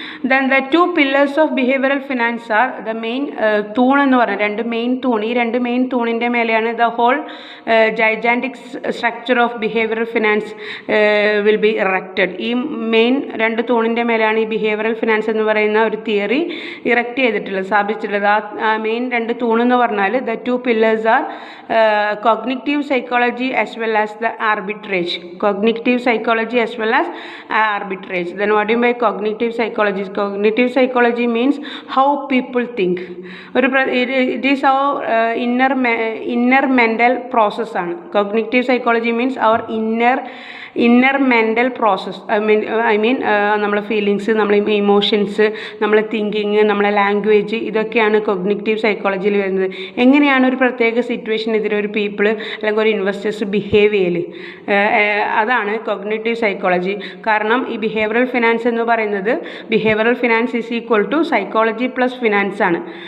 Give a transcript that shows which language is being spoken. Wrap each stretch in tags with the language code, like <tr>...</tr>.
<en>Then the two pillars of behavioral finance are the main</en> <ml>തൂൺ എന്ന് പറഞ്ഞാൽ രണ്ട് main തൂൺ. ഈ രണ്ട് മെയിൻ തൂണിൻ്റെ മേലെയാണ്</ml> <en>the whole gigantic structure of behavioral finance will be erected.</en> <ml>ഈ main രണ്ട് തൂണിൻ്റെ മേലെയാണ് ഈ ബിഹേവിയറൽ ഫിനാൻസ് എന്ന് പറയുന്ന ഒരു തിയറി ഇറക്റ്റ് ചെയ്തിട്ടുള്ളത്, സ്ഥാപിച്ചിട്ടുള്ളത്. ആ മെയിൻ രണ്ട് തൂണെന്ന് പറഞ്ഞാൽ</ml> <en>the two pillars are cognitive psychology as well as the arbitrage. Cognitive psychology as well as arbitrage. Then what do you mean by cognitive psychology? Cognitive psychology means how people think. It is our inner mental process ആണ്. Cognitive psychology means our inner mental process.</en> <ml>I mean നമ്മളെ feelings, നമ്മളെ emotions, നമ്മളെ thinking, നമ്മളെ language, ഇതൊക്കെയാണ് cognitive സൈക്കോളജിയിൽ വരുന്നത്. എങ്ങനെയാണ് ഒരു പ്രത്യേക സിറ്റുവേഷൻ എതിരെ ഒരു പീപ്പിൾ അല്ലെങ്കിൽ ഒരു ഇൻവെസ്റ്റേഴ്സ് ബിഹേവ് ചെയ്യൽ, അതാണ് കൊഗ്നിറ്റീവ് സൈക്കോളജി. കാരണം ഈ</ml> <en>behavioural finance എന്ന് പറയുന്നത് behavioural finance is equal to psychology plus finance</en> <ml>ആണ്.</ml>